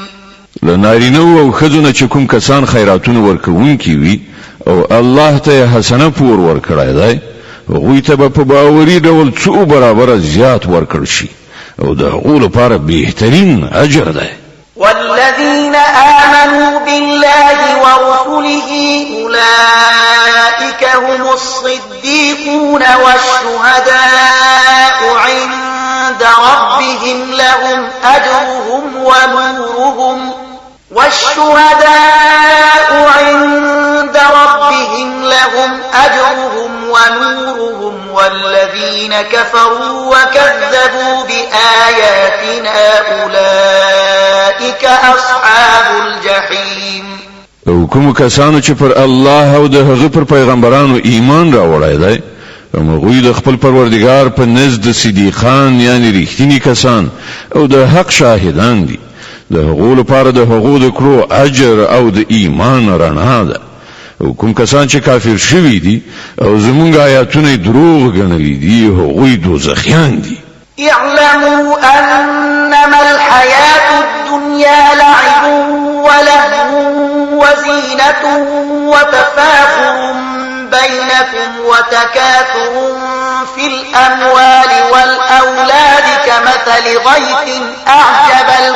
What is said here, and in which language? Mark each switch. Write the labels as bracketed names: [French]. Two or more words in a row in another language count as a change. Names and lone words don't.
[Pashto] لنارینو او ښځو چې کوم کسان خیراتونه ورکوونکي وي او الله ته حسنه پور ورکړی دی هغوی ته به په باوري ډول څو برابره زیات ورکړل شي او د هغو لپاره بهترین اجر دی. [Arabic] والذين آمنوا بالله ورسله أولئك هم الصديقون والشهداء عند ربهم لهم أجرهم ونورهم والذين كفروا وكذبوا بآياتنا أولئك أصحاب الجحيم. [Pashto] او کوم کسانو چې پر الله او د هغه پر پیغمبرانو ایمان راوړی دی هغوی د خپل پروردګار په نزد صدیقان یعنی رښتینی کسان او د حق شاهدان دي د هغو لپاره د هغو د کړو اجر او د ایمان رڼا ده او کوم کسان چې کافر شوي دي او زمونږ آیاتونه دروغ ګڼلي دي هغوی دوزخیان دي. [Arabic] اعلموا انما الحياة الدنيا لعب ولهو وزينة وتفاخر بينكم وتكاثر في الأموال والأولاد كمثل غيث أعجب